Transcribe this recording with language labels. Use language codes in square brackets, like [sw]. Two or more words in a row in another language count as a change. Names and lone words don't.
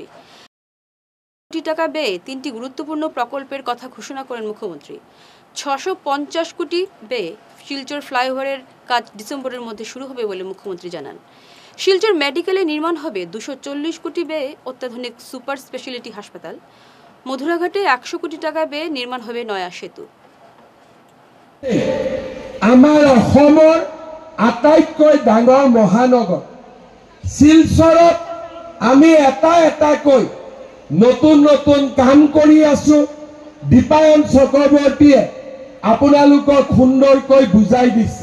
[bn] কোটি টাকা ব্যয়ে 3টি গুরুত্বপূর্ণ প্রকল্পের কথা ঘোষণা করেন মুখ্যমন্ত্রী। 650 কোটি ব্যয়ে শিলচর ফ্লাইওভারের কাজ ডিসেম্বরের মধ্যে শুরু হবে বলে মুখ্যমন্ত্রী জানান। শিলচর মেডিকেলে নির্মাণ হবে 240 কোটি ব্যয়ে অত্যাধুনিক [en] super speciality [bn] হাসপাতাল। মধুরাঘাটে 100 কোটি টাকা ব্যয়ে নির্মাণ হবে নয়া সেতু। [as] আমাৰ অসমৰ আটাইতকৈ ডাঙৰ মহানগৰ শিলচৰত আমি এটাকৈ নতুন নতুন কাম কৰি আছো। দীপায়ন চক্ৰৱৰ্তীয়ে আপোনালোকক সুন্দৰকৈ বুজাই দিছে।